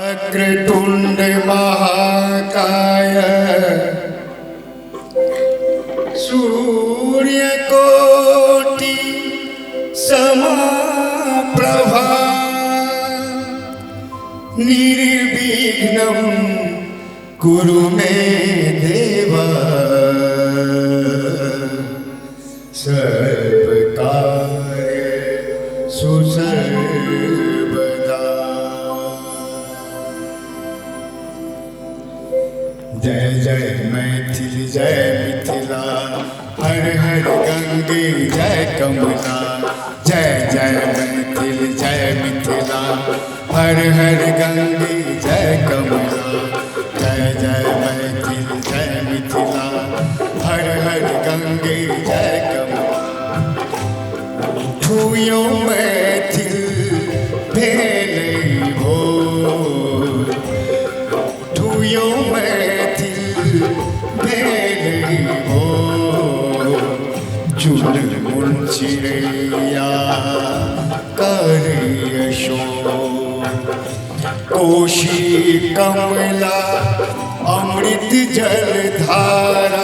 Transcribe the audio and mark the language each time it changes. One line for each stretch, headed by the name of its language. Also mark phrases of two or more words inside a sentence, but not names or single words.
Sanskrit: वक्रतुंड महाकाय सूर्यकोटि समप्रभा निर्विघ्नं कुरु मे देव सर्वकार्येषु सर्वदा।
Maithili: जय जय मैथिली जय मिथिला हर हर गंगे जय कमला। जय जय मैथिली जय मिथिला हर हर गंगे जय कमला। जय जय मैथिली जय मिथिला हर हर गंगे जय कमला। उठियो मैथिल भेलै भोर, उठियो मैथिल भेलै भोर। चुनमुन चिड़ैया करै शोर, कोशी कमला अमृत जल धारा।